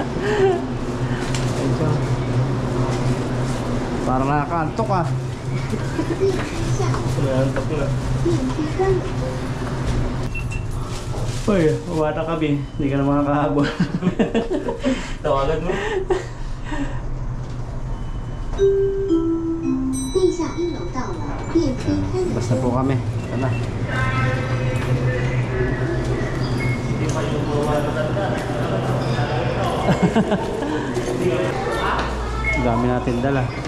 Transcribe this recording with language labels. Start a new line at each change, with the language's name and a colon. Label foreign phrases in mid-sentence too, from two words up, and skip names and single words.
Filipino: Parang nakakantok ah. Nantok na. Uy, umata kami. Hindi ka na makakahabol. Tawagan mo.
Chinese: 地下1楼到了，电梯开门。
Filipino: Basta po kami. Ito na. Hindi pa yung mga matanda. Dami natin dala.